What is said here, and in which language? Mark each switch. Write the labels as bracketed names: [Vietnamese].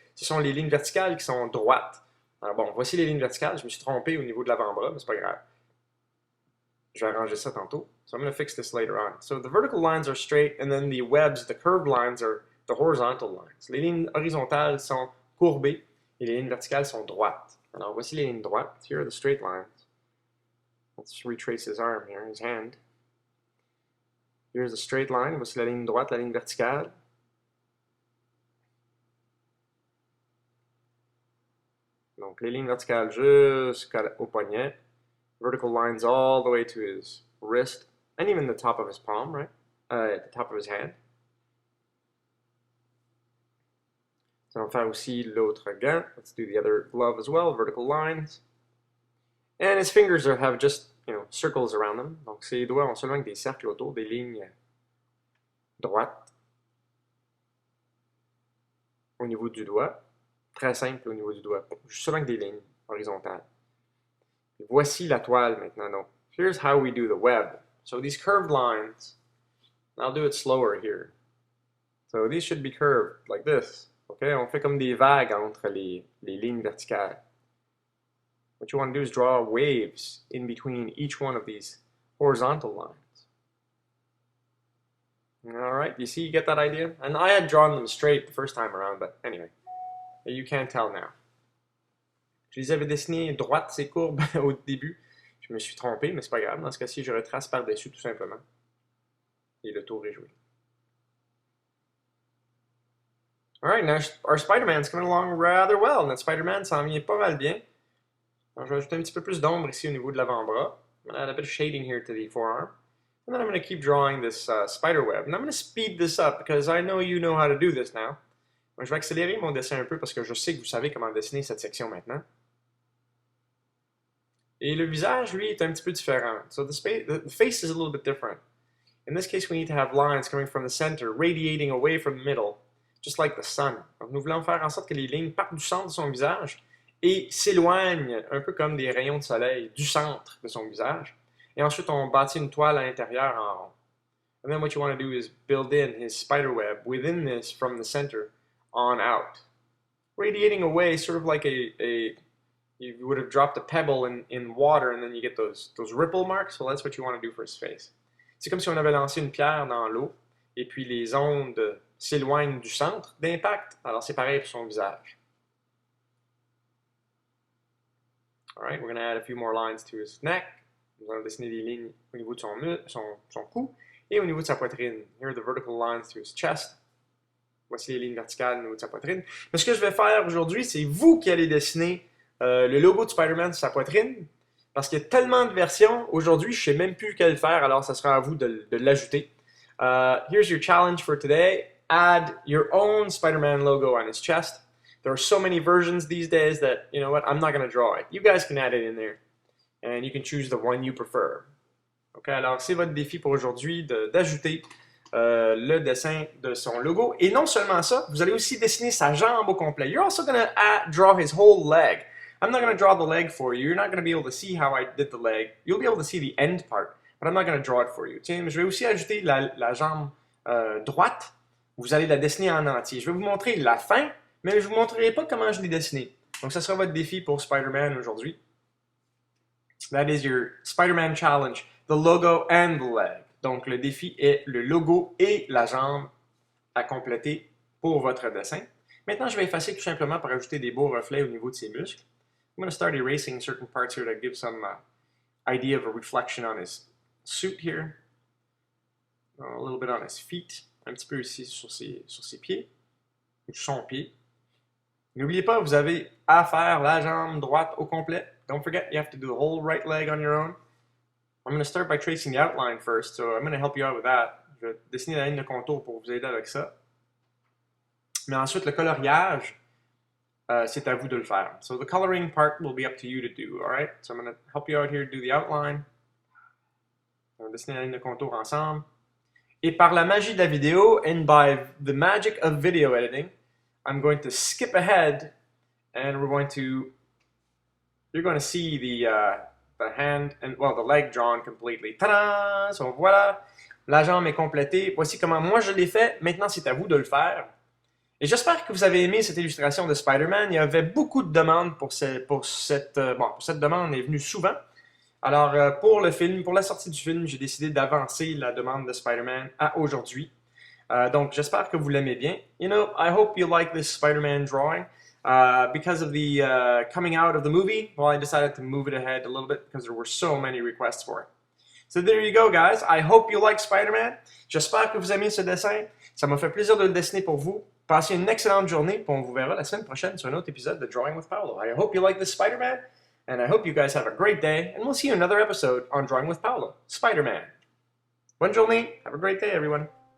[French] Ce sont les lignes verticales qui sont droites. Alors bon, voici les lignes verticales. Je me suis trompé au niveau de l'avant-bras, mais c'est pas grave. Je vais arranger ça tantôt. [English] So I'm going to fix this later on. So the vertical lines are straight, and then the webs, the curved lines, are the horizontal lines. [French] Les lignes horizontales sont courbées, et les lignes verticales sont droites. Alors voici les lignes droites. [English] Here are the straight lines. Let's retrace his arm here, his hand. Here's a straight line. [French] Voici la ligne droite, la ligne verticale. Donc, les lignes verticales jusqu'au poignet. [English] Vertical lines all the way to his wrist. And even the top of his palm, right? The top of his hand. So, [French] on va faire aussi l'autre gant. [English] Let's do the other glove as well. Vertical lines. And his fingers have just circles around them. [French] Donc, ces doigts ont seulement des cercles autour, des lignes droites au niveau du doigt. Très simple au niveau du doigt. Seulement des lignes horizontales. Et voici la toile maintenant. [English] Donc, here's how we do the web. So these curved lines, I'll do it slower here. So these should be curved like this. [French] Okay, on fait comme des vagues entre les lignes verticales. [English] What you want to do is draw waves in between each one of these horizontal lines. Alright, you see, you get that idea? And I had drawn them straight the first time around, but anyway, you can't tell now. [French] Je les avais dessinés droites, ces courbes, au début. Je me suis trompé, mais c'est pas grave. Dans ce cas-ci, je retrace par-dessus tout simplement. Et le tour est joué. [English] Alright, now our Spider-Man's coming along rather well. [French] Notre Spider-Man s'en vient pas mal bien. Alors, je vais ajouter un petit peu plus d'ombre ici au niveau de l'avant-bras. [English] I'm going to add a bit of shading here to the forearm. And then I'm going to keep drawing this spider web. And I'm going to speed this up because I know you know how to do this now. [French] Donc, je vais accélérer mon dessin un peu parce que je sais que vous savez comment dessiner cette section maintenant. Et le visage, lui, est un petit peu différent. [English] So the face is a little bit different. In this case, we need to have lines coming from the center, radiating away from the middle, just like the sun. [French] Donc, nous voulons faire en sorte que les lignes partent du centre de son visage et s'éloignent un peu comme des rayons de soleil du centre de son visage. Et ensuite, on bâtit une toile à l'intérieur en rond. [English] And then what you want to do is build in his spider web within this from the center on out. Radiating away, sort of like you would have dropped a pebble in water and then you get those ripple marks. Well, that's what you want to do for his face. [French] C'est comme si on avait lancé une pierre dans l'eau et puis les ondes s'éloignent du centre d'impact. Alors, c'est pareil pour son visage. [English] Alright, we're going to add a few more lines to his neck. [French] Nous allons dessiner des lignes au niveau de son cou et au niveau de sa poitrine. [English] Here are the vertical lines to his chest. [French] Voici les lignes verticales au niveau de sa poitrine. Mais ce que je vais faire aujourd'hui, c'est vous qui allez dessiner le logo de Spider-Man sur sa poitrine. Parce qu'il y a tellement de versions, aujourd'hui, je ne sais même plus quel faire, alors ça sera à vous de l'ajouter. [English] Here's your challenge for today. Add your own Spider-Man logo on his chest. There are so many versions these days that, you know what, I'm not going to draw it. You guys can add it in there. And you can choose the one you prefer. [French] Okay, alors c'est votre défi pour aujourd'hui d'ajouter le dessin de son logo. Et non seulement ça, vous allez aussi dessiner sa jambe au complet. [English] You're also going to draw his whole leg. I'm not going to draw the leg for you. You're not going to be able to see how I did the leg. You'll be able to see the end part, but I'm not going to draw it for you. [French] Tiens, je vais aussi ajouter la jambe droite. Vous allez la dessiner en entier. Je vais vous montrer la fin, mais je ne vous montrerai pas comment je l'ai dessiné. Donc, ça sera votre défi pour Spider-Man aujourd'hui. [English] That is your Spider-Man challenge, the logo and the leg. [French] Donc, le défi est le logo et la jambe à compléter pour votre dessin. Maintenant, je vais effacer tout simplement pour ajouter des beaux reflets au niveau de ses muscles. [English] I'm going to start erasing certain parts here to give some idea of a reflection on his suit here. A little bit on his feet. [French] Un petit peu ici sur ses pieds. Ou son pied. N'oubliez pas, vous avez à faire la jambe droite au complet. [English] Don't forget, you have to do the whole right leg on your own. I'm going to start by tracing the outline first, so I'm going to help you out with that. [French] Je vais dessiner la ligne de contour pour vous aider avec ça. Mais ensuite, le coloriage, c'est à vous de le faire. [English] So the coloring part will be up to you to do, alright? So I'm going to help you out here, do the outline. [French] On va dessiner la ligne de contour ensemble. Et par la magie de la vidéo, [English] and by the magic of video editing, I'm going to skip ahead, and you're going to see the hand, and well, the leg drawn completely. Ta-da! [French] So voilà, la jambe est complétée. Voici comment moi je l'ai fait. Maintenant, c'est à vous de le faire. Et j'espère que vous avez aimé cette illustration de Spider-Man. Il y avait beaucoup de demandes pour cette demande est venue souvent. Alors, pour le film, pour la sortie du film, j'ai décidé d'avancer la demande de Spider-Man à aujourd'hui. Donc, j'espère que vous l'aimez bien. [English] You know, I hope you like this Spider-Man drawing. Because of the coming out of the movie, well, I decided to move it ahead a little bit because there were so many requests for it. So there you go, guys. I hope you like Spider-Man. [French] J'espère que vous aimez ce dessin. Ça m'a fait plaisir de le dessiner pour vous. Passez une excellente journée, puis on vous verra la semaine prochaine sur un autre épisode de Drawing with Paolo. [English] I hope you like this Spider-Man, and I hope you guys have a great day, and we'll see you in another episode on Drawing with Paolo, Spider-Man. [French] Bonne journée. [English] Have a great day, everyone.